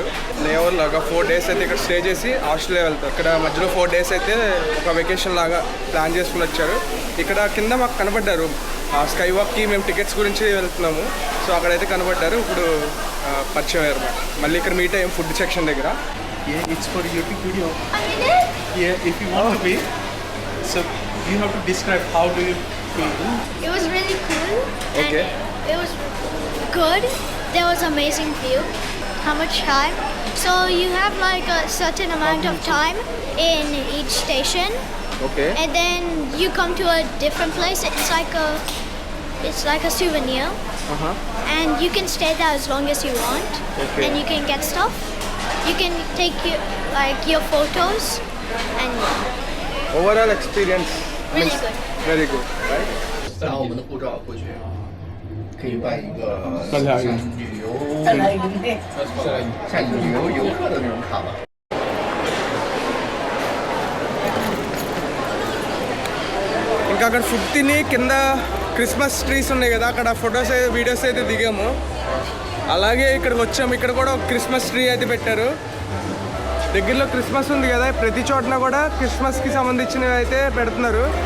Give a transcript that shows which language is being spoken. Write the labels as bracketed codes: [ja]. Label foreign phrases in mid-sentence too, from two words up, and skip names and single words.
[te] లేవర్ లాగా 4 days అయితే ఇక్కడ స్టే చేసి ఆస్ట్రేలియా వెళ్తారు. ఇక్కడ మధ్యలో 4 days అయితే ఒక వెకేషన్ లాగా ప్లాన్ చేసుకుని వచ్చారు. ఇక్కడ కింద మాకు కనబడ్డారు, స్కై వాక్కి మేము టికెట్స్ గురించి వెళ్తున్నాము. సో అక్కడైతే కనబడ్డారు. ఇప్పుడు పరిచయం అయ్యారు అనమాట. మళ్ళీ ఇక్కడ మీట్ అయ్యాం [en] food section [te] దగ్గర. [en] It's for YouTube video. Yeah, if you want to be, so you have to describe how do you feel. It was really cool. Okay. And it was good. There was amazing view. How much time? So you have like a certain amount of time in each station, ఓకే. and then you come to a different place. It's like a souvenir, and you can stay there as long as you want, Okay. and you can get stuff. You can take your photos, and overall experience really good. very good, right? [zh] 拿我们的护照过去，可以办一个那俩人像旅游像旅游游客的那种卡吧。 [te] ఇంకా అక్కడ ఫుడ్ తిని కింద [en] Christmas trees [te] ఉన్నాయి కదా, అక్కడ [en] photos videos [te] అయితే దిగాము. అలాగే ఇక్కడికి వచ్చాము. ఇక్కడ కూడా ఒక [en] Christmas tree [te] అయితే పెట్టారు. దగ్గరలో క్రిస్మస్ ఉంది కదా, ప్రతి చోటన కూడా క్రిస్మస్కి సంబంధించినవి అయితే పెడుతున్నారు.